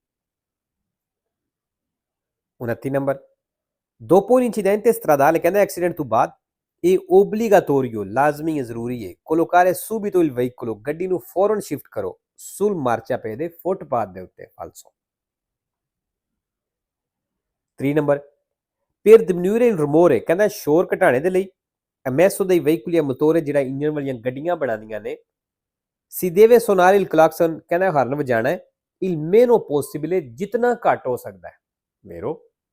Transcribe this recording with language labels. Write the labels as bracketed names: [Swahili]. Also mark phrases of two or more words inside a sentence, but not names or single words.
[Punjabi] 29 ਨੰਬਰ [Italian] dopo un incidente stradale [Punjabi] ਕਹਿੰਦਾ ਐਕਸੀਡੈਂਟ ਤੋਂ ਬਾਅਦ ਇਹ obbligatorio ਲਾਜ਼ਮੀ ਹੈ, ਜ਼ਰੂਰੀ ਹੈ [Italian] collocare subito il veicolo [Punjabi] ਗੱਡੀ ਨੂੰ ਫੌਰਨ ਸ਼ਿਫਟ ਕਰੋ [Italian] sul marciapiede [Punjabi] ਦੇ ਫੁੱਟਪਾਥ ਦੇ ਉੱਤੇ। ਫਾਲਸੋ। 3 ਨੰਬਰ [Italian] per diminuire il rumore [Punjabi] ਕਹਿੰਦਾ ਸ਼ੋਰ ਘਟਾਉਣੇ ਦੇ ਲਈ [Italian] emesso dei veicoli a motore [Punjabi] ਜਿਹੜਾ ਇੰਜਨ ਵਾਲੀਆਂ ਗੱਡੀਆਂ ਬਣਾਉਂਦੀਆਂ ਨੇ [Italian] si deve suonare il clacson [Punjabi] ਕਹਿੰਦਾ ਹਾਰਨ ਵਜਾਣਾ ਹੈ [Italian] il meno possibile [Punjabi] ਜਿਤਨਾ ਘੱਟ ਹੋ ਸਕਦਾ ਹੈ। ਵੇਰੋ